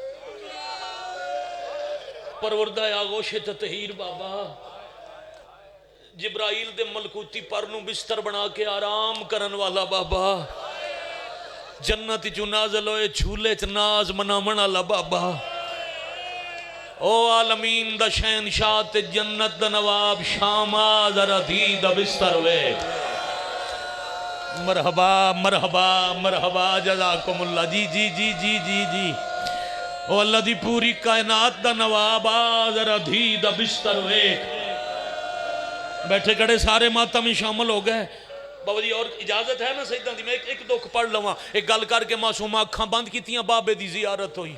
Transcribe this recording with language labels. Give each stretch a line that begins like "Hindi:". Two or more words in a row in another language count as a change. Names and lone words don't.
Punjabi: پروردہ آغوشے تطہیر بابا جبرائیل دے ملکوتی پر نوں بستر بنا کے آرام کرن والا بابا جنت چو نازل ہوئے جھولے چ ناز مناون والا بابا او عالمین دا شہنشاہ تے جنت دا نواب شاما ذرا دھی دا بستر وے مرحبا مرحبا مرحبا جزاکم اللہ. जी जी जी जी जी जी। او اللہ دی پوری کائنات دا نواب آ ذرا دھی دا بستر ویکھ.
Urdu: بیٹھے کھڑے سارے ماتم میں شامل ہو گئے.
Punjabi: بابا جی اور اجازت ہے نا سیداں دی? میں ایک دکھ پڑھ لواں. ایک گل کرکے معصوما اکھاں بند کیتیاں، بابے دی زیارت ہوئی.